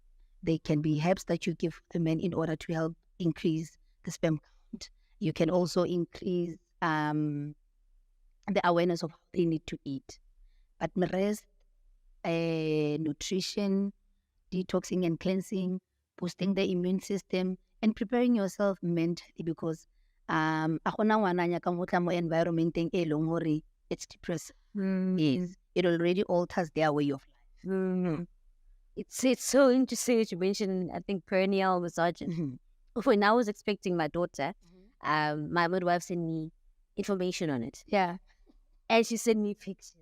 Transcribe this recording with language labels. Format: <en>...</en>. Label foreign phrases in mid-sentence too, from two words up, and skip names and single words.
<en>They can be herbs that you give the men in order to help increase the sperm count. You can also increase the awareness of how they need to eat. But the rest, nutrition, detoxing and cleansing, boosting the immune system, and preparing yourself mentally because</en> <nso>a gona ngwana nyaka mo tla mo environmenteng e leng hore</nso> <en>it's depressive. Yes, it already alters their way of life. It's so interesting that you mentioned, I think, perennial misogyny. When I was expecting my daughter, my midwife sent me information on it. Yeah. And she sent me pictures.</en>